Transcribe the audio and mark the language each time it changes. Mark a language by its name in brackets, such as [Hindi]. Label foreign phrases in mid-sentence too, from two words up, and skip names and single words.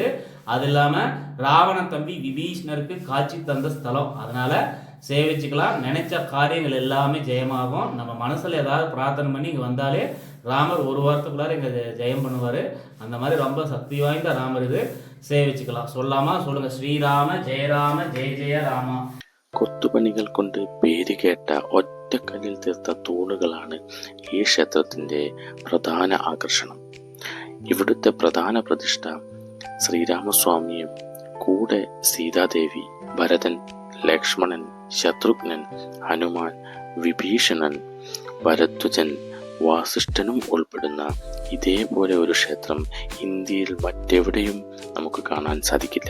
[Tamil] அது இல்லாம ராவண தம்பி விபீஷ்ணருக்கு காட்சி தந்த ஸ்தலம். அதனால சேவிச்சுக்கலாம். நினைச்ச காரியங்கள் எல்லாமே ஜெயமாகும். நம்ம மனசுல ஏதாவது பிரார்த்தனை பண்ணி இங்க வந்தாலே ராமர் ஒரு வாரத்துக்குள்ளார இங்க ஜெயம் பண்ணுவாரு. அந்த மாதிரி ரொம்ப சக்தி வாய்ந்த ராமர் இது. சேவிச்சுக்கலாம். சொல்லாமா? சொல்லுங்க. ஸ்ரீராம ஜெயராம ஜெய ஜெய ராமா. [Malayalam] കൊത്തുപണികൾ കൊണ്ട് പേര് കേട്ട ഒറ്റക്കല്ലിൽ തീർത്ത തൂണുകളാണ് ഈ ക്ഷേത്രത്തിന്റെ പ്രധാന ആകർഷണം. ഇവിടുത്തെ പ്രധാന പ്രതിഷ്ഠ ശ്രീരാമസ്വാമിയും കൂടെ സീതാദേവി, ഭരതൻ, ലക്ഷ്മണൻ, ശത്രുഘ്നൻ, ഹനുമാൻ, വിഭീഷണൻ, ഭരദ്വജൻ, വാസിഷ്ഠനും ഉൾപ്പെടുന്ന ഇതേപോലെ ഒരു ക്ഷേത്രം ഇന്ത്യയിൽ മറ്റെവിടെയും നമുക്ക് കാണാൻ സാധിക്കില്ല.